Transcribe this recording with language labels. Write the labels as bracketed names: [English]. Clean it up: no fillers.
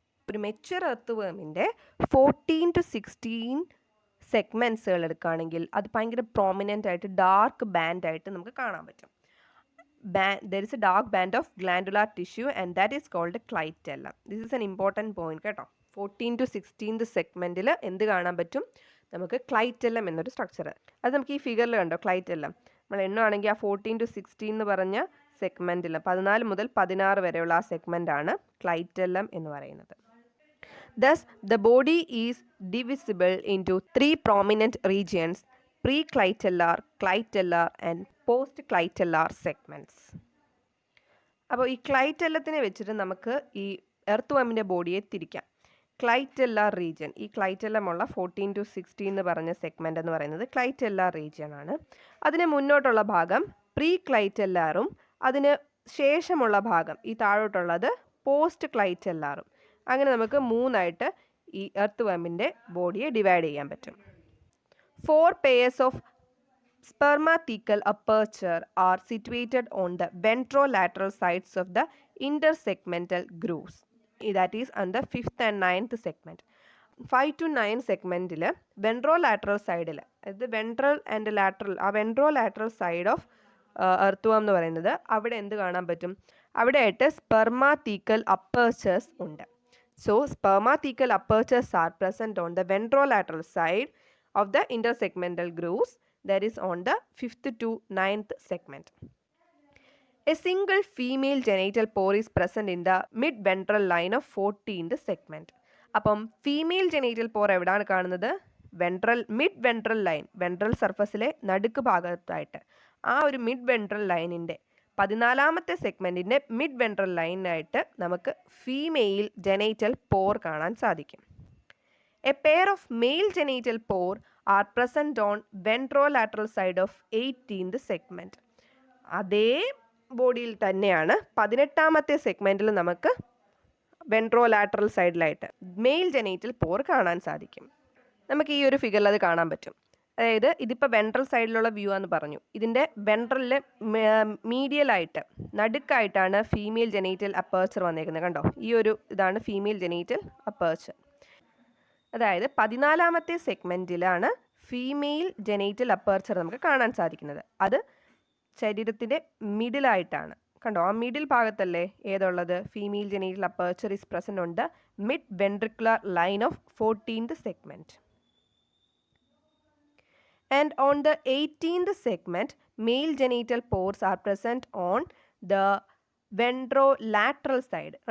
[Malayalam] ഒരു mature earth വേമിൻ്റെ 14 to 16 സെഗ്മെൻറ്റ്സുകൾ എടുക്കുകയാണെങ്കിൽ അത് ഭയങ്കര പ്രോമിനൻ്റ് ആയിട്ട് ഡാർക്ക് ബാൻഡ് ആയിട്ട് നമുക്ക് കാണാൻ പറ്റും. [English] There is a dark band of glandular tissue and that is called clitellum. This is an important point [Malayalam] കേട്ടോ. 14 to 16 സെഗ്മെൻറ്റിൽ എന്ത് കാണാൻ പറ്റും, നമുക്ക് ക്ലൈറ്റെല്ലം എന്നൊരു സ്ട്രക്ചർ. അത് നമുക്ക് ഈ ഫിഗറിൽ കണ്ടോ, ക്ലൈറ്റെല്ലം നമ്മൾ എണ്ണുവാണെങ്കിൽ ആ 14 to 16 എന്ന് പറഞ്ഞ സെഗ്മെൻറ്റിൽ 14 മുതൽ 16 വരെയുള്ള ആ സെഗ്മെൻ്റ് ആണ് ക്ലൈറ്റെല്ലം എന്ന് പറയുന്നത്. [English] Thus, the body is divisible into 3 prominent regions: pre-clitellar, clitellar and post-clitellar segments. [Malayalam] അപ്പോൾ ഈ ക്ലൈറ്റെല്ലത്തിനെ വെച്ചിട്ട് നമുക്ക് ഈ എർത്ത് വേമിൻ്റെ ബോഡിയെ തിരിക്കാം. ക്ലൈറ്റെല്ലാർ റീജിയൻ, ഈ ക്ലൈറ്റെല്ലമുള്ള 14 to 16 എന്ന് പറഞ്ഞ സെഗ്മെൻ്റ് എന്ന് പറയുന്നത് ക്ലൈറ്റെല്ലാർ റീജിയൻ ആണ്. അതിന് മുന്നോട്ടുള്ള ഭാഗം പ്രീ ക്ലൈറ്റെല്ലാറും അതിന് ശേഷമുള്ള ഭാഗം ഈ താഴോട്ടുള്ളത് പോസ്റ്റ് ക്ലൈറ്റെല്ലാറും. അങ്ങനെ നമുക്ക് മൂന്നായിട്ട് ഈ എർത്ത് വേമിൻ്റെ ബോഡിയെ ഡിവൈഡ് ചെയ്യാൻ പറ്റും. [English] 4 pairs of spermathecal aperture are situated on the ventrolateral sides of the intersegmental grooves. That is on the 5th and 9th segment. [Malayalam] 5 to 9 സെഗ്മെൻറ്റിൽ വെൻട്രോലാറ്ററൽ സൈഡിൽ, അതായത് വെൻട്രൽ ആൻഡ് ലാറ്ററൽ, ആ വെൻട്രോലാറ്ററൽ സൈഡ് ഓഫ് എർത്ത് വേം എന്ന് പറയുന്നത് അവിടെ എന്ത് കാണാൻ പറ്റും, അവിടെ ആയിട്ട് spermathecal apertures ഉണ്ട്. [English] So spermathecal apertures are present on the ventrolateral side of the intersegmental grooves, that is on the 5th to 9th segment. A single female genital pore is present in the mid-ventral line of 14th segment. [Malayalam] അപ്പം female genital പോർ എവിടെയാണ് കാണുന്നത്, mid ventral line, ventral സർഫസിലെ നടുക്ക് ഭാഗത്തായിട്ട് ആ ഒരു mid ventral ലൈനിൻ്റെ 14ാമത്തെ സെഗ്മെൻറ്റിൻ്റെ mid ventral ലൈനായിട്ട് നമുക്ക് ഫീമെയിൽ ജെനൈറ്റൽ പോർ കാണാൻ സാധിക്കും. [English] A pair of male genital pore are present on ventrolateral side of 18th segment. [Malayalam] അതേ ബോഡിയിൽ തന്നെയാണ് 18ാമത്തെ സെഗ്മെൻറ്റിൽ നമുക്ക് വെൻട്രോലാറ്ററൽ സൈഡിലായിട്ട് മെയിൽ ജെനൈറ്റൽ പോർ കാണാൻ സാധിക്കും. നമുക്ക് ഈ ഒരു ഫിഗറിൽ അത് കാണാൻ പറ്റും. അതായത് ഇതിപ്പോൾ വെൻട്രൽ സൈഡിലുള്ള വ്യൂ ആണെന്ന് പറഞ്ഞു. ഇതിൻ്റെ വെൻട്രലിൽ മീഡിയലായിട്ട് നടുക്കായിട്ടാണ് ഫീമെയിൽ ജെനൈറ്റൽ അപ്പേർച്ചർ വന്നേക്കുന്നത്. കണ്ടോ, ഈ ഒരു ഇതാണ് ഫീമെയിൽ ജെനൈറ്റൽ അപ്പേർച്ചർ. അതായത് 14ാമത്തെ സെഗ്മെൻറ്റിലാണ് ഫീമെയിൽ ജെനൈറ്റൽ അപ്പേർച്ചർ നമുക്ക് കാണാൻ സാധിക്കുന്നത്. അത് ശരീരത്തിൻ്റെ മിഡിലായിട്ടാണ് കണ്ടോ, ആ middle ഭാഗത്തല്ലേ ഏതുള്ളത്? [English] Female genital aperture is present on the mid ventricular line of 14th segment. And on the 18th segment, male genital pores are present on the ventrolateral side.